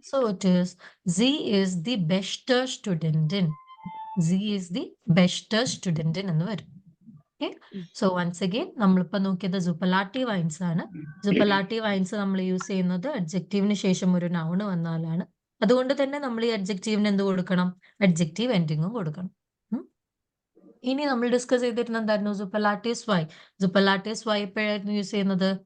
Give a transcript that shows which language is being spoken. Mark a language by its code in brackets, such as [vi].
[en] So it is Z is the best studentin. Z is the best studentin [ml] എന്ന് വരും. [en] Okay. So once again [ml] നമ്മളിപ്പോ നോക്കിയത് സൂപ്പർലാറ്റീവ് ഐൻസ് ആണ്. സൂപ്പർലാറ്റീവ് ഐൻസ് നമ്മൾ യൂസ് ചെയ്യുന്നത് അഡ്ജക്റ്റീവിന് ശേഷം ഒരു നൗണ് വന്നാലാണ്. അതുകൊണ്ട് തന്നെ നമ്മൾ ഈ അഡ്ജക്റ്റീവിന് എന്ത് കൊടുക്കണം? അഡ്ജക്റ്റീവ് എൻഡിങ്ങും കൊടുക്കണം. ഇനി നമ്മൾ ഡിസ്കസ് ചെയ്തിരുന്നത് എന്തായിരുന്നു? സൂപ്പർലാറ്റീവ്സ് വൈ. സൂപ്പർലാറ്റീവ്സ് വൈ എപ്പോഴായിരുന്നു യൂസ് ചെയ്യുന്നത്?